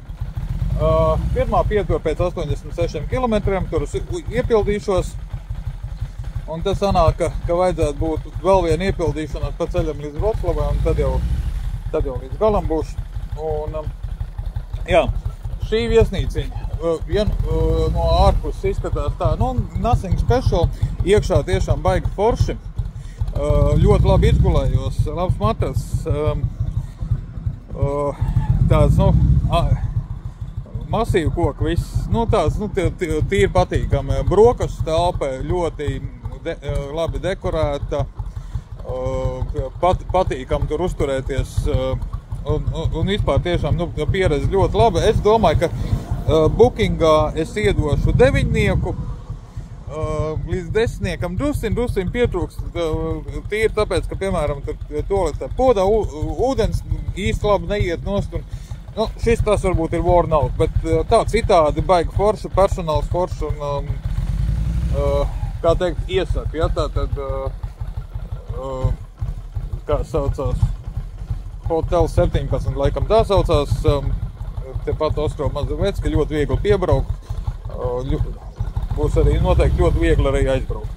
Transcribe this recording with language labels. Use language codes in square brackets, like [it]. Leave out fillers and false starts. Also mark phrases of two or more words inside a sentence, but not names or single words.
[lv] Pirmā pietura pēc 86 kilometriem, tur iepildīšos, un tas sanāk, ka vajadzētu būt vēl viena iepildīšanās pa ceļam līdz Vroclavai, un tad jau līdz galam būs. Un, jā, šī viesnīciņa, no ārpuses izskatās tā, [en] nothing special, [lv] iekšā tiešām baigi forši. Ļoti labi izgulējos, labs matras, tāds, masīvu koku viss, tāds, tīri patīkami. Brokastu telpa ļoti labi dekorēta, patīkami tur uzturēties, un vispār tiešām, pieredze ļoti laba. Es domāju, ka bookingā es iedošu 9. Līdz 10. drusciņ pietrūkst, tīri tāpēc, ka, piemēram, toaletē podā ūdens īsti labi neiet nost, un, šis tas varbūt ir [en] worn out, [lv] bet tā citādi baigi forši, personāls forši, un, kā teikt, iesaku, ja, tātad, kā saucās, Hotel 17, laikam tā saucās, tepat Ostromazovecka, ļoti viegli piebraukt, būs arī noteikti ļoti viegli arī aizbraukt.